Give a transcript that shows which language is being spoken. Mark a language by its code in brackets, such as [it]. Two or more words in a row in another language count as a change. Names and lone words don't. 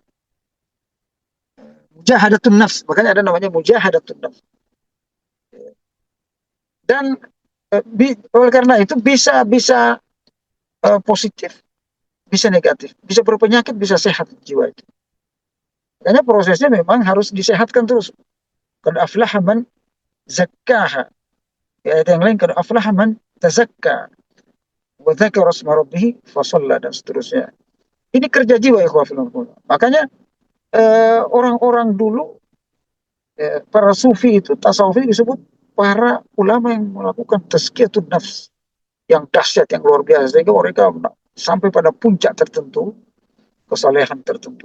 [ar] مجاهدة النفس, [id] makanya ada namanya [ar] مجاهدة النفس. [id] Dan oleh karena itu bisa positif, bisa negatif, bisa berpenyakit, bisa sehat jiwa itu. Makanya prosesnya memang harus disehatkan terus. [ar] قد أفلح من زكاها. [id] Ya, yang lain [ar] قد أفلح من تزكى وذكر اسم ربه فصلى [id] dan seterusnya. Ini kerja jiwa ya ikhwafil. Makanya orang-orang dulu para sufi itu, tasawuf itu disebut para ulama yang melakukan [ar] تزكية النفس [id] yang dahsyat, yang luar biasa, sehingga mereka sampai pada puncak tertentu, kesalehan tertentu.